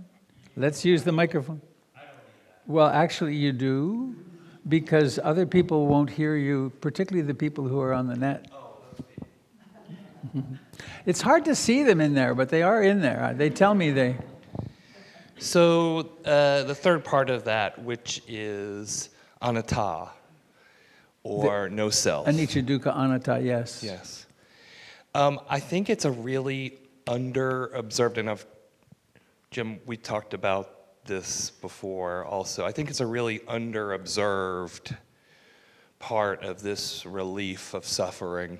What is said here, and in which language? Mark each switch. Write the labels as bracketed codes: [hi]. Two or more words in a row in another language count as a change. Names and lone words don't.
[en] Let's use the microphone. Well, actually you do, because other people won't hear you, particularly the people who are on the net. It's hard to see them in there, but they are in there. They tell me they... So the third part of that, which is anatta, or no self. [pi] Anicca, dukkha, anatta, [en] yes. Yes. I think it's a really under-observed, and Jim, we talked about this before also. I think it's a really under-observed part of this relief of suffering.